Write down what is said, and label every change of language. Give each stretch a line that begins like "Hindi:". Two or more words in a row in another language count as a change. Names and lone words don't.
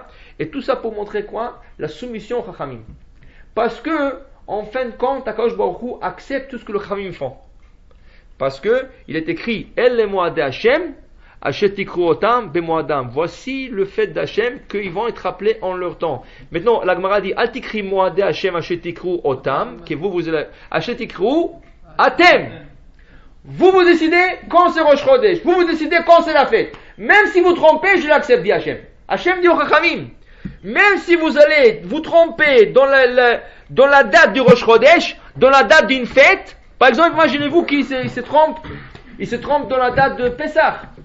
French: Et tout ça pour montrer quoi? La soumission au Chachamim. Parce que en fin de compte,
Hebrew: הקדוש ברוך הוא
French: accepte tout ce que le Chachamim font. Parce que il est écrit
Hebrew: אלה מועדי השם אשר תקראו אותם במועדם.
French: Voici le fait d'Hachem qu'ils vont être appelés en leur temps. Maintenant, la Gemara dit
Hebrew: אל תקרי מועדי השם אשר תקראו אותם,
French: que vous allez
Hebrew: אשר תקראו אתם.
French: Vous décidez quand c'est Rosh Chodesh. Vous décidez quand c'est la fête. Même si vous trompez, je l'accepte, dit Hachem. Hachem dit au Chachamim, même si vous allez vous tromper dans la date du Rosh Chodesh, dans la date d'une fête, par exemple, imaginez-vous qu'il se trompe dans la date de Pessah.